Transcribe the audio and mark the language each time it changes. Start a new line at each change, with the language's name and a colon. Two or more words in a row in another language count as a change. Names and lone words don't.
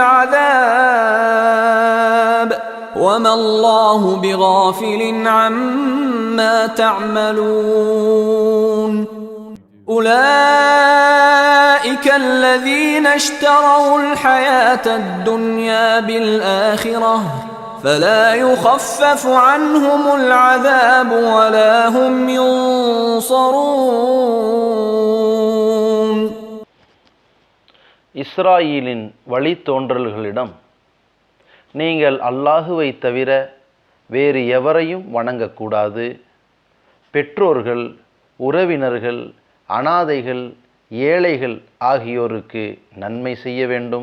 Arabic: الْعَذَابِ وَمَا اللَّهُ بِغَافِلٍ عَمَّا تَعْمَلُونَ أُولَئِكَ الَّذِينَ اشْتَرَوُا الْحَيَاةَ الدُّنْيَا بِالْآخِرَةِ فَلَا يُخَفَّفُ عَنْهُمُ الْعَذَابُ وَلَا هُمْ يُنصَرُونَ.
Tamil: இஸ்ராயீலின் வழித்தோன்றல்களிடம், நீங்கள் அல்லாஹுவை தவிர வேறு எவரையும் வணங்கக்கூடாது. பெற்றோர்கள், உறவினர்கள், அனாதைகள், ஏழைகள் ஆகியோருக்கு நன்மை செய்ய வேண்டும்.